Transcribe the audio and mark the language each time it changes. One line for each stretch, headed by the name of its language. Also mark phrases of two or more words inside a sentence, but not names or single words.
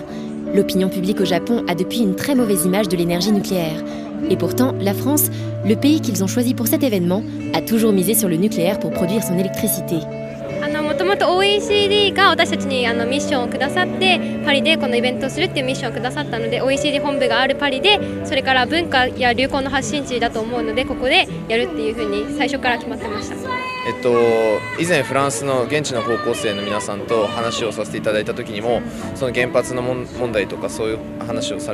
French: L'opinion publique au Japon a depuis une très mauvaise image de l'énergie nucléaire. Et pourtant, la France, le pays qu'ils ont choisi pour cet événement, a toujours misé sur le nucléaire pour produire son électricité.
Japanese: もともと OECD が私たちにミッションをくださって、パリでこのイベントをするっていうミッションをくださったので、 OECD 本部があるパリで、それから文化や流行の発信地だと思うので、ここでやるっていうふうに最初から決まってました。以前フランスの現地の高校生の皆さんと話をさせていただいた時にも、その原発の問題とかそういう話をさ